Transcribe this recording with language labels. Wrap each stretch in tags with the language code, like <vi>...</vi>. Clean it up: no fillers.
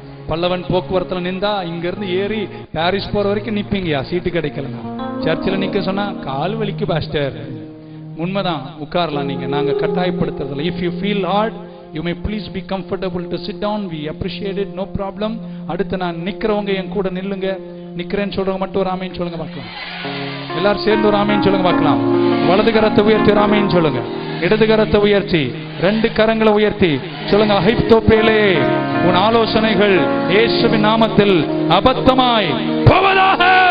<ta>பல்லவன் போக்குவரத்துல நின்றா இங்க இருந்து ஏறி பாரிஸ் போற வரைக்கும் நிப்பீங்கயா, சீட்டு கிடைக்கலங்க. சர்ச்சில் நிக்க சொன்னா கால் வலிக்கு பாஸ்டர். உண்மைதான், உட்காரலாம் நீங்க, நாங்க கட்டாயப்படுத்துறதில்ல.</ta> <en>If you feel hard you may please be comfortable to sit down, we appreciate it, no problem.</en> <ta>அடுத்து நான் நிக்கிறவங்க என் கூட நில்லுங்க. நிக்கிறேன்னு சொல்றவங்க மட்டும் ஒரு ஆமீன் சொல்லுங்க பார்க்கலாம். எல்லாரும் சேர்ந்து ஒரு ஆமீன் சொல்லுங்க பார்க்கலாம். வலது கரத்தை உயர்த்தி ஒரு ஆமீன் சொல்லுங்க. இடது கரத்தை உயர்த்தி 2 கரங்களை உயர்த்தி சொல்லுங்க, அகித்தோப்பேலே உன் ஆலோசனைகள் இயேசுவின் நாமத்தில் அபத்தமாய் போவதாக.</ta>